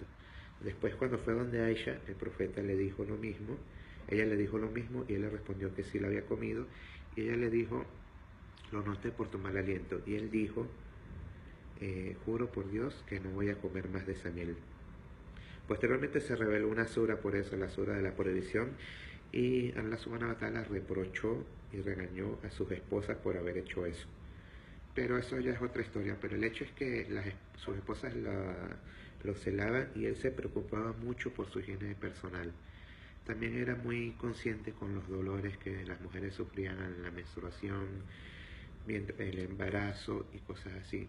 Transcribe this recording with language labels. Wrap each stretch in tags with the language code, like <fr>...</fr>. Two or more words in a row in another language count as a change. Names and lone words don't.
<es>Después, cuando fue donde Aisha, el profeta le dijo lo mismo, ella le dijo lo mismo, y él le respondió que sí lo había comido, y ella le dijo, lo noté por tu mal aliento, y él dijo, juro por Dios que no voy a comer más de esa miel. Posteriormente se reveló una sura por eso, la sura de la prohibición, y Allah</es> <ar>سبحانه وتعالى</ar> <es>reprochó y regañó a sus esposas por haber hecho eso. Pero eso ya es otra historia, pero el hecho es que sus esposas lo celaban y él se preocupaba mucho por su higiene personal. También era muy consciente con los dolores que las mujeres sufrían en la menstruación, el embarazo y cosas así.</es>